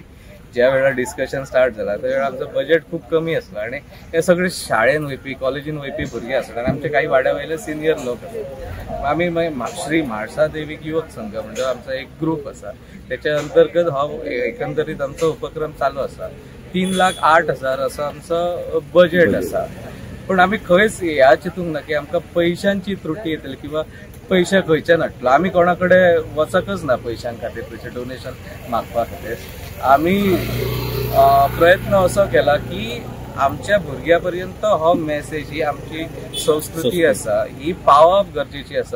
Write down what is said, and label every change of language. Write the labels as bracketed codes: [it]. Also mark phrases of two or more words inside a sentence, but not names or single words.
[mr] ज्या वेळा [en] discussion start [mr] झाला त्यावेळेला आमचं बजेट खूप कमी असलं आणि हे सगळे शाळेन वयपी कॉलेजीन वयपी भुरगे असतात आणि आमचे काही वाड्या वयले सिनियर लोक असतात. [kok] आम्ही श्री म्हाळसादेवी युवक संघ म्हणजे आमचा एक ग्रुप असा. त्याच्या अंतर्गत हा एकंदरीत आमचा उपक्रम चालू असा. 3,08,000 असं आमचं बजेट असा. पण आम्ही खंयच ह्या चिंतूंक ना की आमकां पैशांची त्रुटी येतली किंवा पैसे खंयच्यान हाडटलो. आमी कोणाकडे वचकच ना पैशां खातीर पैसे डोनेशन मागपा खातीर. आमी प्रयत्न असो केला की आमच्या भुरग्यापर्यंत हो मेसेज ही आमची संस्कृती आसा ही पावप गरजेची आसा.